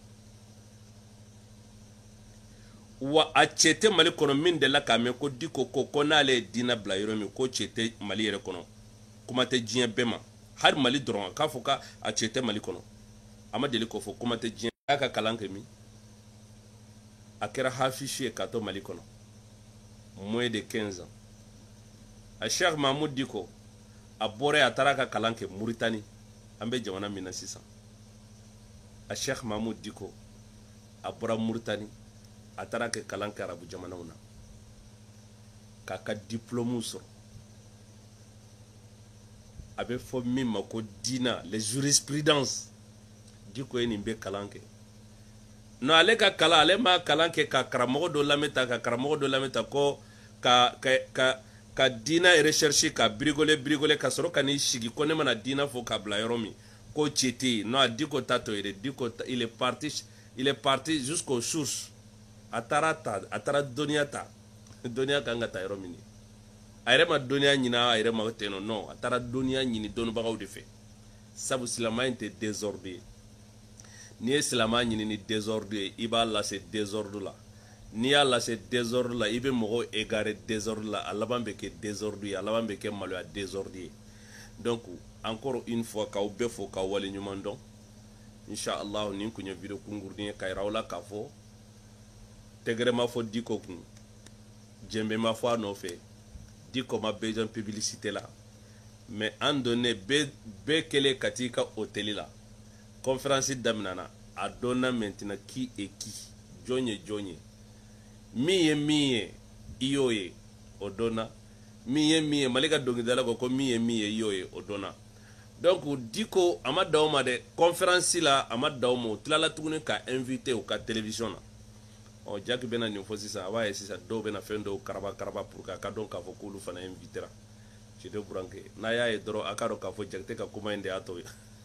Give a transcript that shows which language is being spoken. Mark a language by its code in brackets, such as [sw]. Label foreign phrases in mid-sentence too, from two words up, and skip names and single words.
[bm] wa a cɛ tɛ Mali kɔnɔ min de la k'a mɛn ko diko ko n'ale ye diinɛ bila yɔrɔ min ko cɛ tɛ Mali yɛrɛ kɔnɔ kuma tɛ diɲɛ bɛɛ ma hali Mali dɔrɔn k'a fɔ k'a cɛ tɛ Mali kɔnɔ a ma deli k'o fɔ kuma tɛ diɲɛ a y'a ka kalan kɛ min a kɛra hafizu ye k'a to Mali kɔnɔ [fr] moins de 15 ans [bm] a Cheikh Mahmoud Diko a bɔra a taara ka kalan kɛ Mauritanie an bɛ jamana min na sisan a Cheikh Mahmoud Diko a bɔra Mauritanie a taara kɛ kalan kɛ arabu jamanaw na k'a ka diplôme sɔrɔ a bɛ fɔ min ma ko diina [fr] les jurisprudence [bm] Diko ye nin bɛ kalan kɛ non ale ka kalan ale ma kalan kɛ ka karamɔgɔ dɔ lamɛn ta ka karamɔgɔ dɔ lamɛn ta ko ka diina recherche ka brigoler ka sɔrɔ ka n'i sigi ko ne mana diina fɔ ka bila yɔrɔ min ko cɛ tɛ yen non Diko ta to ye Diko [fr] il est parti jusqu'aux sources [bm] a taara dɔnniya ta dɔnniya kan ka ta yɔrɔ min a yɛrɛ ma dɔnniya ɲini a yɛrɛ ma ten non a taara dɔnniya ɲini dɔnnibagaw de fɛ sabu silamɛya in tɛ désordre ye n'i ye silamɛya ɲini ni désordre ye i b'a lase désordre la n'i y'a lase désordre la i bɛ mɔgɔw égarer désordre la a laban bɛ kɛ désordre ye a laban bɛ kɛ maloya désordre ye [fr] donc encore une fois [bm] k'aw bɛɛ fo k'aw waleɲuman dɔn inchallah nin kun ye vidéo kunkurunin ye k'a yira aw la k'a fɔ tɛgɛrɛ ma fɔ Diko kun jɛnbɛ ma fɔ a nɔfɛ Diko ma besoin publicité la mais an donné bɛɛ kɛlen ka t'i ka hôtel la conférence daminana a donna [fr] maintenant qui est qui [bm] jɔn ye jɔn ye min ye min ye i y'o ye o donna min ye min ye Mali ka dɔnkilidala ko min ye min ye i y'o ye o donna donc Diko a ma d'aw ma dɛ conférence la a ma d'aw ma o tilala tuguni ka invité u ka télévision na Jaki bɛna nin fɔ sisan a b'a ye sisan dɔw bɛna fɛn dɔw karaba [fr] pour que [bm] a ka dɔn k'a fɔ k'olu fana invitera [fr] je te [bm] buranke n'a y'a ye dɔrɔn a ka dɔn k'a fɔ Jakite ka kuma in de y'a to ye